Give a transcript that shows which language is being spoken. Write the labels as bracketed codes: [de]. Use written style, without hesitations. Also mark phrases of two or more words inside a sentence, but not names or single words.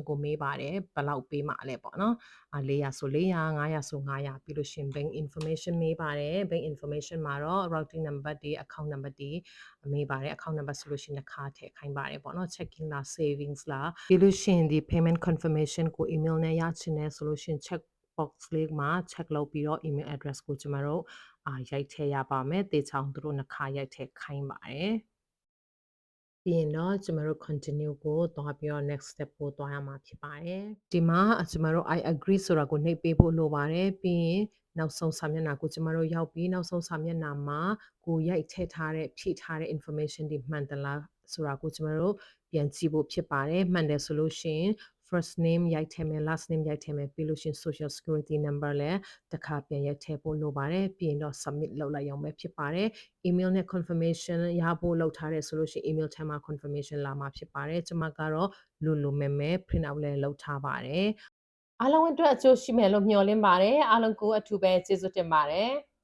[my] ကိုမေးပါတယ်ဘယ်လောက်ပေးမှာလဲပေါ့နော်400ဆို400 500ဆို500ပြီးလို့ရှိရင် [en] bank information [my] မေးပါတယ် [en] bank information [my] မှာတော့ [en] routing number [my] တွေ [en] account number [my] တွေမေးပါတယ် [en] account number [my] ဆိုလို့ရှိရင်တစ်ခါထည့်ခိုင်းပါတယ်ပေါ့နော် checking လား savings လားပြီးလို့ရှိရင်ဒီ [en] payment confirmation [my] ကို email နဲ့ရချင်တယ်ဆိုလို့ရှိရင် [en] check box [my] လေးမှာ check လုပ်ပြီးတော့ [en] email address [my] ကိုကျမတို့ရိုက်ထည့်ရပါမယ်တေချောင်းသူတို့နှစ်ခါရိုက်ထည့်ခိုင်းပါတယ်ပြီးရင်တော့ကျမတို့ continue ကိုသွား ပြီးတော့ [en] next step [my] ကိုသွားရမှာဖြစ်ပါတယ်ဒီမှာကျမတို့ [en] I agree [my] ဆိုတာကိုနှိပ်ပေးဖို့လိုပါတယ်ပြီးရင်နောက်ဆုံးစာမျက်နှာကိုကျမ တို့ရောက်ပြီးနောက်ဆုံးစာမျက်နှာမှာကိုရိုက်ထည့်ထားတဲ့ဖြည့်ထားတဲ့ information တွေမှန်သလားဆိုတာကို ကျမတို့ပြန်ကြည့်ဖို့ဖြစ်ပါတယ်မှန်တယ်ဆိုလို့ရှိရင် [en] first name [my] ရိုက်ထည့်မယ် [en] last name [my] ရိုက်ထည့်မယ်ပြီးလို့ရှိရင် [en] social security number [my] လည်းတစ်ခါပြန်ရိုက်ထည့်ဖို့လိုပါတယ်ပြီးရင်တော့ submit လုပ်လိုက်အောင်ပဲဖြစ်ပါတယ် email နဲ့ confirmation ရဖို့လုပ်ထားတယ်ဆိုလို့ရှိရင် email ထဲမှာ confirmation လာမှာဖြစ်ပါတယ်ကျွန်မကတော့လိုမဲမဲ [en] print out [my] လည်းလုပ်ထားပါတယ်အားလုံးအတွက်အကျိုးရှိမယ်လို့မျှော်လင့်ပါတယ်အားလုံးကိုအထူးပဲကျေးဇူးတင်ပါတယ်